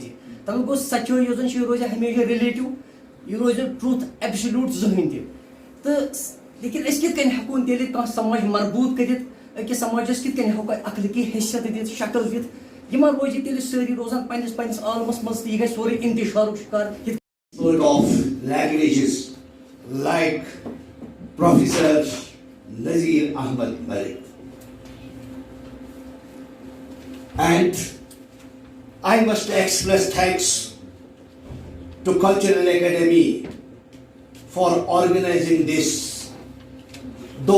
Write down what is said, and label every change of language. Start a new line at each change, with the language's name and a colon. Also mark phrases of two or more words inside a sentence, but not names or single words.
Kashmiri: تَمیُک گوٚو سچٲے یۄس زن چھِ یہِ روزِ ہمیشہ رِلیٹِو یہِ روزِ
English: truth absolute
Kashmiri: زٕہٕنۍ تہِ. تہٕ لیکن أسۍ کِتھ کٔنۍ ہٮ۪کون تیٚلہِ کانٛہہ سماج مربوٗط کٔرِتھ أکِس سماجس کِتھ کٔنۍ ہٮ۪کو اخلٲقی حیثیت دِتھ شکل دِتھ یِمن روزِ تیٚلہِ سٲری روزان پننِس عالمس منٛز تہٕ یہِ گژھِ سورُے انتشارُک شِکار.
English: Of languages like Professor Nazir Ahmad Malik. And I must express thanks to Cultural Academy for organizing this, though